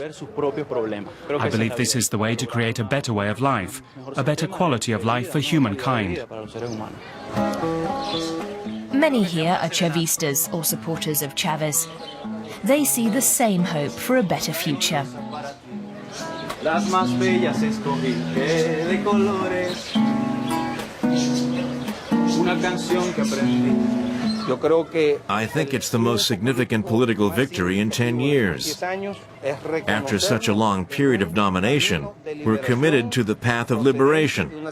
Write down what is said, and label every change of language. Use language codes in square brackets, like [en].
[en] I believe this is the way to create a better way of life, a better quality of life for humankind. Many here are Chavistas or supporters of Chávez. They see the same hope for a better future. [es] Las más bellas escogí de colores. Una canción que aprendí. [en] I think it's the most significant political victory in 10 years. After such a long period of domination, we're committed to the path of liberation.